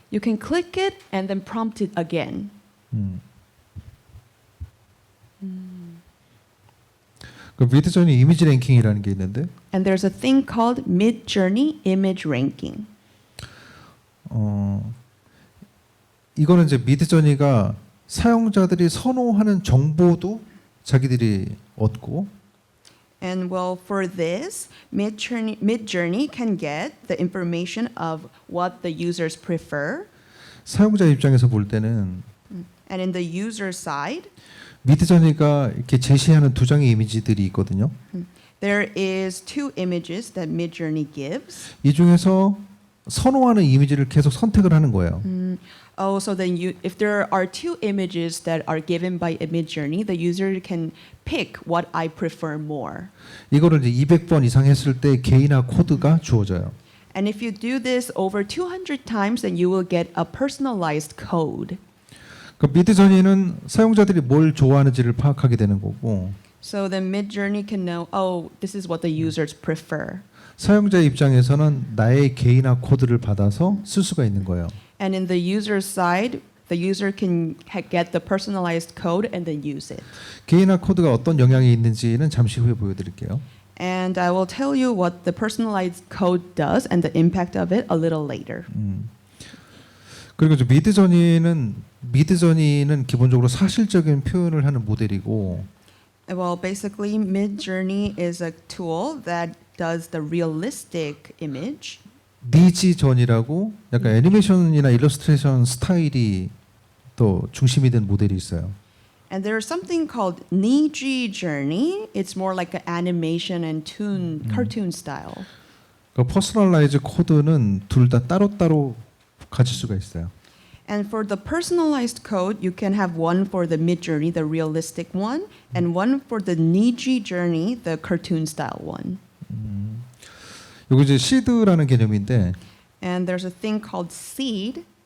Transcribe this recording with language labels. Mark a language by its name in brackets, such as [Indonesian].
[English] You can click it and then prompt it again. [Korean] 그 미드저니 이미지 랭킹이라는 게 있는데, [English] And there's a thing called mid-journey image ranking. [Korean] 이거는 이제 미드저니가 사용자들이 선호하는 정보도 자기들이 얻고, [English] And well, for this, mid-journey can get the information of what the users prefer. [Korean] 사용자 입장에서 볼 때는 [English] And in the user side, [Korean] 미드저니가 이렇게 제시하는 두 장의 이미지들이 있거든요. [English] there is two images that mid-journey gives. [Korean] 이 중에서 선호하는 이미지를 계속 선택을 하는 거예요. [English] Oh, so then if there are two images that are given by a mid-journey, the user can pick what I prefer more. [Korean] 이거를 이제 200번 이상 했을 때 개인화 코드가 주어져요. [English] And if you do this over 200 times, then you will get a personalized code. [Korean] 그 미드저니는 사용자들이 뭘 좋아하는지를 파악하게 되는 거고, [English] So then mid-journey can know, oh, this is what the users prefer. [Korean] 사용자 입장에서는 나의 개인화 코드를 받아서 쓸 수가 있는 거예요. [English] And in the user side, the user can get the personalized code and then use it. [Korean] 개인화 코드가 어떤 영향이 있는지는 잠시 후에 보여드릴게요. [English] And I will tell you what the personalized code does and the impact of it a little later. [Korean] 그리고 이제 미드저니는 기본적으로 사실적인 표현을 하는 모델이고, [English] Well, basically, Midjourney is a tool that does the realistic image. [Korean] 니지전이라고 약간 애니메이션이나 일러스트레이션 스타일이 또 중심이 된 모델이 있어요. [English] And there's something called Niji Journey. It's more like an animation and cartoon style. [Korean] 그 퍼스널라이즈 코드는 둘 다 따로따로 가질 수가 있어요. [English] And for the personalized code, you can have one for the Midjourney, the realistic one, and one for the Niji Journey, the cartoon style one. [Korean] 이거 이제 시드라는 개념인데, [English] And there's a thing called seed.